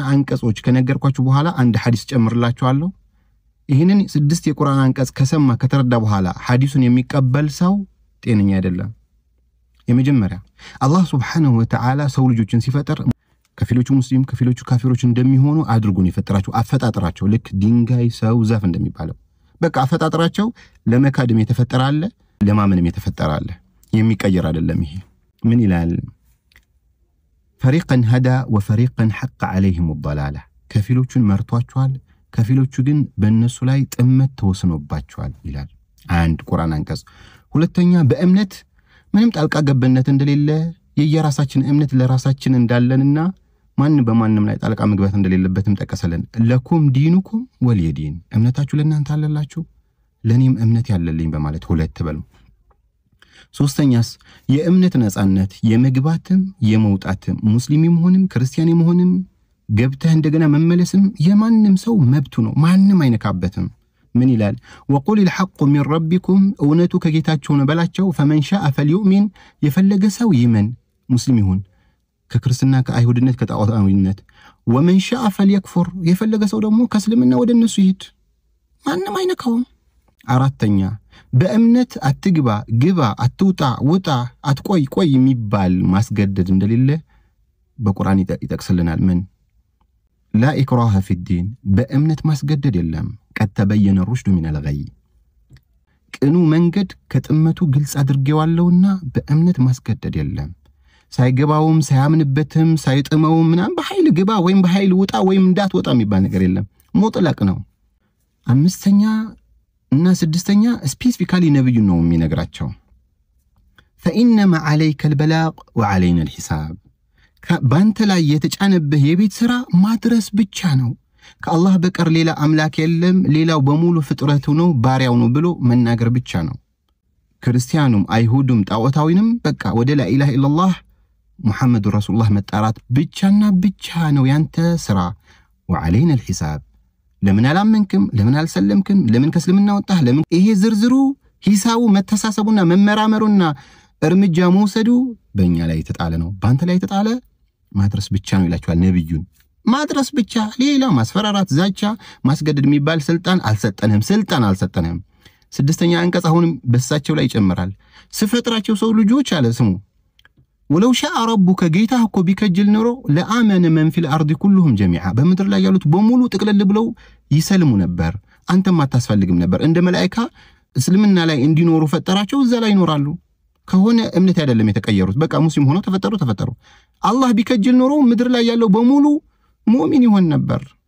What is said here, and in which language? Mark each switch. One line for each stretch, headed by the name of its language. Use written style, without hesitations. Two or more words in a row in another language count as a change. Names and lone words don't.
Amharic: አንቀጾች ከነገርኳችሁ በኋላ አንድ ሐዲስ ጨምርላችኋለሁ። ይሄንን 6 የቁርአን አንቀጽ ከሰማ ከተረዳ በኋላ ሐዲሱን የሚቀበል ሰው ጤነኛ አይደለም። የመጀመሪያ አላህ
Arabic: سبحانه وتعالى
Amharic: ሰው ልጆችን ሲፈጥር ከፊሎቹ ሙስሊም ከፊሎቹ ካፊሮች እንደሚሆኑ አድርጎን ይፈጥራቸው። አፈጣጠራቸው ልክ ድንጋይ ሰው ዛፍ እንደሚባለው በቃ አፈጣጠራቸው ለመካድም የተፈጠረ አለ ለማመንም የተፈጠረ አለ። የሚቀየር አይደለም። ይሄ ምን ይላል?
Arabic: فريقا هدى وفريقا حق عليهم الضلاله
Amharic: ከፊሎቹን መርቷቸዋል ከፊሎቹ ግን በእነሱ ላይ ጥመት ተወስኖባቸዋል ይላል አንድ ቁርአን አንቀጽ። ሁለተኛ በእምነት ምንም ጣልቃ ገብነት እንደሌለ የየራሳችን እምነት ለራሳችን እንዳለንና ማን በማንም ላይ ጣልቃ መግባት እንደሌለበትም ጠቀሰልን።
Arabic: لكم دينكم ولي دين
Amharic: እምነታችሁ ለእናንተ አለላችሁ ለኔም እምነት ያለልኝ በማለት ሁለት በሉ። ሶስተኛስ የእምነት ነጻነት የመግባትም የመውጣትም ሙስሊምም ሆነም ክርስቲያንም ሆነም ገብተህ እንደገና መመለስም የማንንም ሰው መብቱ ነው፣ ማንንም አይነካበትም። ምን ይላል?
Arabic: وقل الحق من ربكم
Amharic: እውነቱ ከጌታችሁ ነው በላቸው።
Arabic: فمن شاء فليؤمن
Amharic: የፈለገ ሰው ይመን ሙስሊም ይሁን ከክርስትና ከአይሁድነት ከጣዖታዊነት
Arabic: ومن شاء فليكفر
Amharic: የፈለገ ሰው ደግሞ ከእስልምና ወደ እነሱ ይሄድ ማንንም አይነካውም። አራተኛ በእምነት አትግባ ግባ አትውጣ ውጣ አትቆይ ቆይ የሚባል ማስገደድ እንደሌለ በቁርአን ይጠቅስልናል ምን
Arabic: لا إكراه في الدين بأمنة
Amharic: ማስገደድ የለም
Arabic: قد تبين الرشد من الغي
Amharic: ቅኑ መንገድ ከጥመቱ ግልጽ አድርጌዋለሁና በእምነት ማስገደድ የለም ሳይገባውም ሳያምንበትም ሳይጥመውም ምናም በኃይል ግባ ወይም በኃይል ውጣ ወይም እንዳትወጣ የሚባል ነገር የለም ሙጥለቅ ነው አምስተኛ እና ስድስተኛ ስፔሲፊካሊ ነብዩ ነው የሚነግራቸው
Arabic: فإنما عليك البلاغ وعلينا الحساب
Amharic: በአንተ ላይ የተጫነብህ የቤት ሥራ ማድረስ ብቻ ነው ከአላህ በቀር ሌላ አምላክ የለም ሌላው በሙሉ ፍጥረቱ ነው ባሪያው ነው ብሎ መናገር ብቻ ነው ክርስቲያኑም አይሁድም ጣዖታዊንም በቃ ወደ
Arabic: لا إله إلا الله محمد رسول الله
Amharic: መጣራት ብቻና ብቻ ነው ያንተ ሥራ وعلينا الحساب ለምን አላመንክም ለምን አልሰለምክም ለምን ከስልምና ወጣህ ለምን ይሄ ዝርዝሩ ሂሳቡ መተሳሰቡና መመራመሩና እርምጃ መውሰዱ በእኛ ላይ ተጣለ ነው ባንተ ላይ ተጣለ ማድረስ ብቻ ነው ይላችኋል ነብዩን ማድረስ ብቻ ሌላ ማስፈራራት ዛቻ ማስገደድ የሚባል ስልጣን አልሰጠንም ስድስተኛ አንቀጽ አሁንም በሳቸው ላይ ይጨምራል ስፈጥራቸው ሰው ልጆች አለ ስሙ
Arabic: ولو شاء ربك جيته
Amharic: እኮ ቢከጅል ኖሮ ለአመነ
Arabic: من في الارض كلهم جميعا
Amharic: በመድር ላይ ያሉት በሙሉ ጥቅልል ብለው ይሰልሙ ነበር አንተም አታስፈልግም ነበር እንደ መላእክታ እስልምና ላይ እንዲኖሩ ፈጠራቸው እዛ ላይ ይኖራሉ ከሆነ እምነት አይደለም የተቀየሩት በቃ ሙስሊም ሆነው ተፈጠሩ አላህ ቢከጅል ኖሮ ምድር ላይ ያለው በሙሉ ሙእሚን ይሆን ነበር